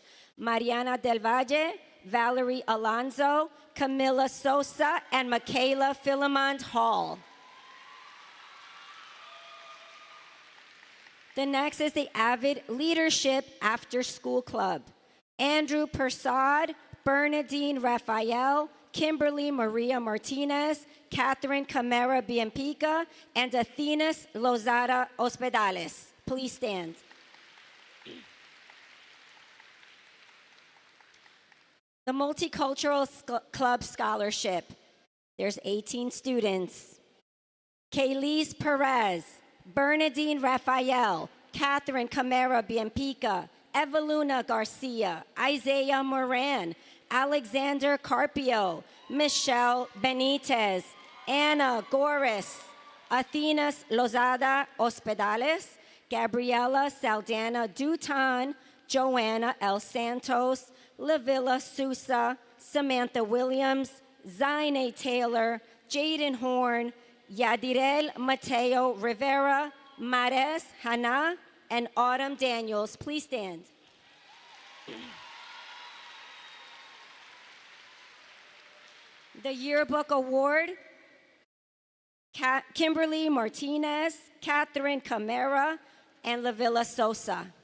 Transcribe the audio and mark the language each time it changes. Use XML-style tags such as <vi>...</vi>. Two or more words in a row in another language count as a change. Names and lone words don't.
<en>Mariana Del Valle, Valerie Alonso, Camila Sosa, and Michaela Philemon Hall. The next is the Avid Leadership After School Club. Andrew Persad, Bernadine Raphael, Kimberly Maria Martinez, Catherine Camara Bienpica, and Athenas Lozada Hospedales. Please stand. The Multicultural Club Scholarship. There's 18 students. Kaylise Perez, Bernadine Raphael, Catherine Camara Bienpica, Eveluna Garcia, Isaiah Moran, Alexander Carpio, Michelle Benitez, Anna Goris, Athenas Lozada Hospedales, Gabriela Saldana Dutan, Joanna L. Santos, Lavilla Sousa, Samantha Williams, Zaine Taylor, Jaden Horn, Yadirel Mateo Rivera, Mares Hana, and Autumn Daniels. Please stand. The Yearbook Award, Kimberly Martinez, Catherine Camara, and Lavilla Sosa.</en>